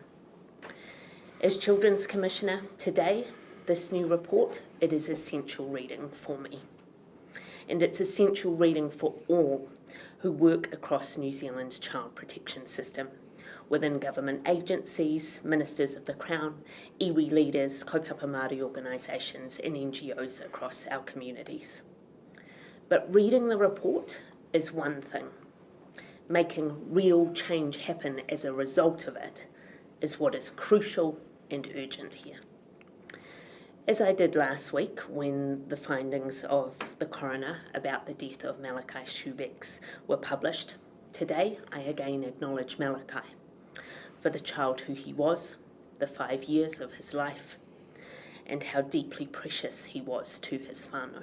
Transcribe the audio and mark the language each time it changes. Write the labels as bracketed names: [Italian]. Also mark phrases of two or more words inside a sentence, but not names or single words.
[English] As Children's Commissioner, today, this new report, it is essential reading for me. And it's essential reading for all who work across New Zealand's child protection system, within government agencies, ministers of the Crown, iwi leaders, [Māori] kaupapa Māori [English] organisations and NGOs across our communities. But reading the report is one thing. Making real change happen as a result of it is what is crucial and urgent here. As I did last week when the findings of the coroner about the death of Malachi Subecz were published, today I again acknowledge Malachi for the child who he was, the 5 years of his life, and how deeply precious he was to his whānau.